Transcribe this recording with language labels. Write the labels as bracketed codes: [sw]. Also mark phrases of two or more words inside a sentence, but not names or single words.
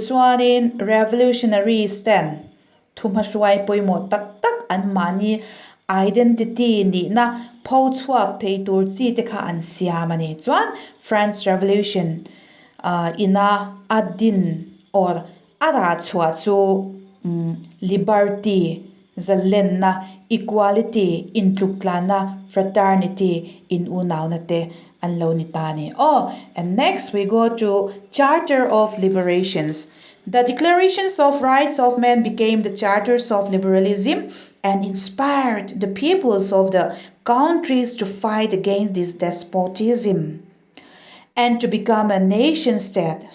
[lus] chuanin [en] revolutionary stand [lus] thuma shwai poimo tak tak an mani identity ni na pho chuak thei tur chi te kha an siam ani chuan France revolution ina adin or ara chua chu liberty zalen na equality in tluklana fraternity in unaw na te an lo ni tani. [en] And next we go to Charter of Liberations. The Declarations of Rights of Men became the charters of liberalism and inspired the peoples of the countries to fight against this despotism and to become a nation state.